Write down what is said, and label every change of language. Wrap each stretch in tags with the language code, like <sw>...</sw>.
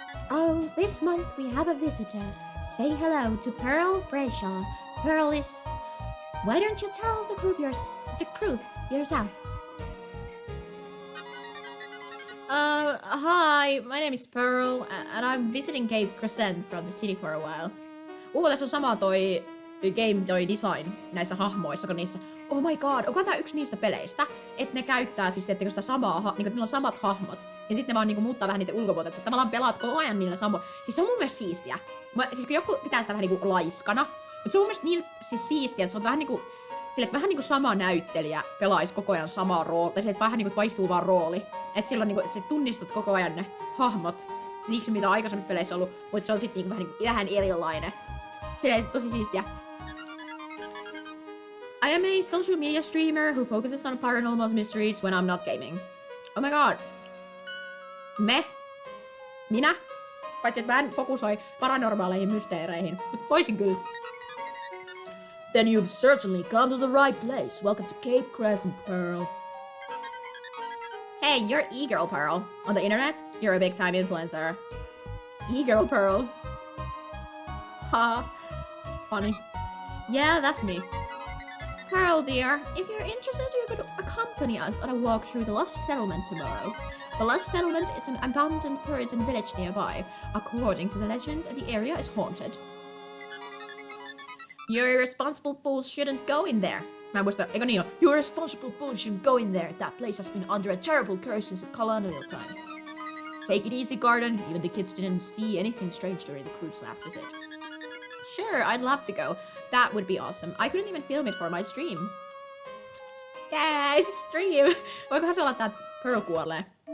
<en>Oh, this month we have a visitor. Say hello to Pearl Brayshaw. Pearl is... Why don't you tell the group yourself? Hi, my name is Pearl, and I'm visiting Cape Crescent from the city for a while.</en> <fi>Tässä on sama toi design näissä hahmoissa, kun niissä...</fi> <en>Oh my god,</en> <fi>onko tää yksi niistä peleistä, että ne käyttää siis sitä samaa, niinku niillä on samat hahmot, ja sitten ne vaan niinku muuttaa vähän niitä ulkopuolta, että tavallaan pelaat koko ajan niillä samoilla. Siis se on mun mielestä siistiä. Siis kun joku pitää sitä vähän niinku laiskana, mutta se on mun mielestä niin siis siistiä, että se on vähän niinku... Sille, että vähän niinku sama näyttelijä pelaisi koko ajan samaa roolia, tai se, että vähän niinku vaihtuu vaan rooli. Että silloin niinku, että sä tunnistat koko ajan ne hahmot, niiksi mitä aikaisemmissa peleissä on ollut, mutta se on sitten niinku vähän erilainen. Silleen tosi siistiä.</fi> <en>I am a social media streamer who focuses on paranormal mysteries when I'm not gaming. Oh my god.</en> <fi>Minä? Paitsi että mä en fokusoi paranormaaleihin mysteereihin, mutta voisin kyllä.</fi> <en>Then you've certainly come to the right place. Welcome to Cape Crescent, Pearl. Hey, you're E-Girl Pearl. On the internet, you're a big-time influencer. E-Girl Pearl. Ha. Funny. Yeah, that's me. Pearl, dear, if you're interested, you could accompany us on a walk through the Lost Settlement tomorrow. The Lost Settlement is an abandoned Puritan village nearby. According to the legend, the area is haunted. You irresponsible fools shouldn't go in there.</en> <fi>Mä en muista, eikö niin oo?</fi> <en>You irresponsible fools shouldn't go in there. That place has been under a terrible curse since colonial times. Take it easy, Garden. Even the kids didn't see anything strange during the group's last visit. Sure, I'd love to go. That would be awesome. I couldn't even film it for my stream. Yes, stream!</en> <fi>Voikohan se olla tää Pearl kuolee?</fi>